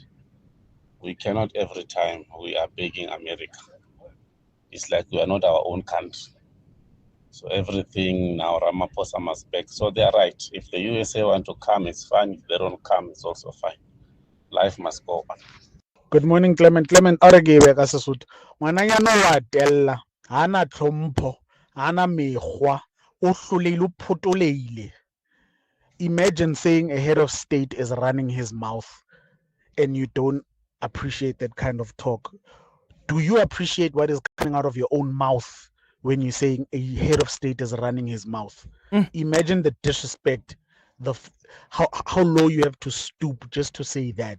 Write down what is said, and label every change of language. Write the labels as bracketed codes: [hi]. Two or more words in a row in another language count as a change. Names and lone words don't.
[en] We cannot every time we are begging America. It's like we are not our own country. So everything now Ramaphosa must beg. So they are right. If the USA want to come, it's fine. If they don't come, it's also fine. Life must go on. Good morning, Clement. Clement, [st] Aragebe ka Sesotho. Ngwananyana wa tella, hana tlhompho, hana mekgwa, o hlolehile o photoleile. [en] Imagine saying a head of state is running his mouth and you don't appreciate that kind of talk. Do you appreciate what is coming out of your own mouth when you're saying a head of state is running his mouth? Imagine the disrespect, how low you have to stoop just to say that.